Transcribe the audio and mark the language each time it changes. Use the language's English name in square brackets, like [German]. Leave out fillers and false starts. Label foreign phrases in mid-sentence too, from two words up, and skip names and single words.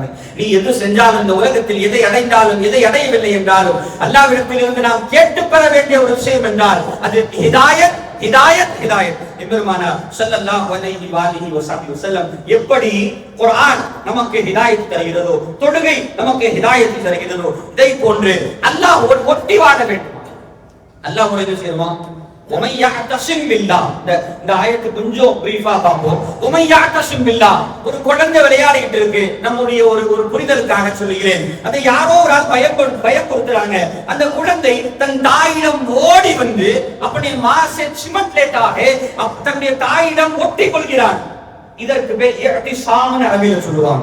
[Tamil] நீ எது செஞ்சாலும் இந்த உலகத்தில் எதை அடைந்தாலும் எதை அடையவில்லை என்றாலும் அல்லாஹ்விடத்தில் இருந்து நாம் கேட்டு பெற வேண்டிய ஒரு விஷயம் என்றால் அது ஹிதாயத், ஹிதாயத், ஹிதாயத். பெருமானார் [Arabic] صلى الله عليه وسلم [Tamil] எப்படி குர்ஆன் நமக்கு ஹிதாயத் தருகிறதோ, தொழுகை நமக்கு ஹிதாயத் தருகிறதோ, இதை போன்று அல்லாஹ் ஒட்டி வாழ வேண்டும். அல்லாஹ் ஒரு இது செய்யுமா? [Arabic] ومن يعتصم بالله, [Tamil] இந்த ஆயத்து கொஞ்சம் பிரீஃபா பார்ப்போம். [Arabic] ومن يعتصم بالله, [Tamil] ஒரு குழந்தை விளையாடிட்டு இருக்கு. நம்முடைய ஒரு புரிதலுக்காக சொல்கிறேன். அதை யாரோ ஒரு ஆள் பயப்படுத்துறாங்க. அந்த குழந்தை தன் தாயிடம் ஓடி வந்து அப்படி மாசே சிமட்லேட்டாக தன்னுடைய தாயிடம் ஒட்டி கொள்கிறான். இதற்கு பேர் இஹ்திசாம்னு அரபியில சொல்லுவாங்க.